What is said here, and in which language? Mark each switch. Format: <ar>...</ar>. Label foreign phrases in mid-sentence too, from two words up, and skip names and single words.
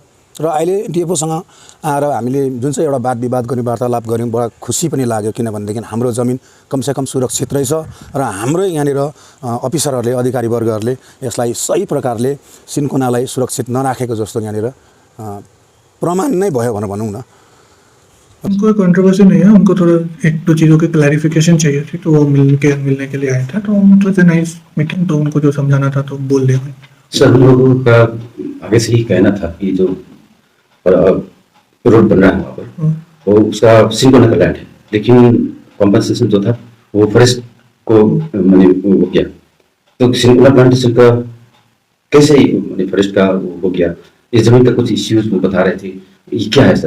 <ne>र अहिले डिएफओसँग आएर हामीले जुन चाहिँ एउटा वाद विवाद गर्ने वार्तालाप गऱ्यौँ, बडा खुसी पनि लाग्यो, किनभनेदेखि हाम्रो जमिन कमसेकम सुरक्षित रहेछ र हाम्रै यहाँनिर अफिसरहरूले, अधिकारीवर्गहरूले यसलाई सही प्रकारले सिन्कोनालाई सुरक्षित नराखेको जस्तो यहाँनिर प्रमाण नै भयो भनेर भनौँ न।</ne> <hi>उनको कंट्रोवर्सी नहीं है, उनको थोड़ा 1-2 चीज़ों की क्लैरिफिकेशन चाहिए थी, तो वो मिलने के लिए आया था। तो मतलब</hi> <en>nice meeting,</en> <hi>तो उनको जो समझाना था तो बोल दिया। सर, हम लोगों का आगे से ही कहना था कि जो रोड बन रहा है वहाँ पर वो उसका सिन्कोना का लैंड है, लेकिन कॉम्पनसेशन जो था वो फॉरेस्ट को मैंने वो किया, तो सिन्कोना प्लांटेशन का कैसे मैंने फॉरेस्ट का हो गया, इस जमीन का कुछ इश्यूज वो बता रहे थे, ये क्या है सर?</hi>